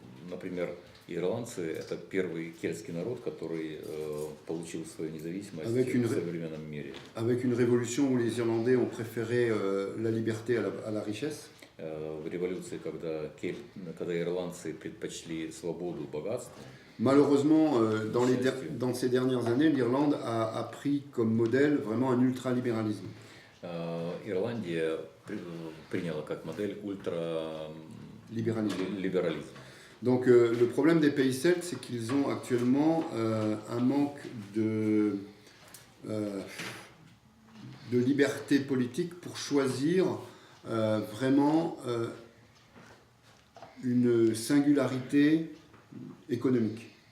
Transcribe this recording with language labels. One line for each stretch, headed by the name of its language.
Russian: Например, ирландцы – это первый кельтский народ, который получил свою независимость в современном мире.
French: Avec une révolution où les Irlandais ont préféré la liberté à la richesse.
Russian: В революции, когда ирландцы предпочли свободу и богатство.
French: Malheureusement, dans ces dernières années, l'Irlande a pris comme modèle vraiment un ultralibéralisme.
Russian: Ирландия приняла как модель ультралиберализм.
French: Donc le problème des pays celtes, c'est qu'ils ont actuellement un manque de liberté politique pour choisir vraiment une singularité économique.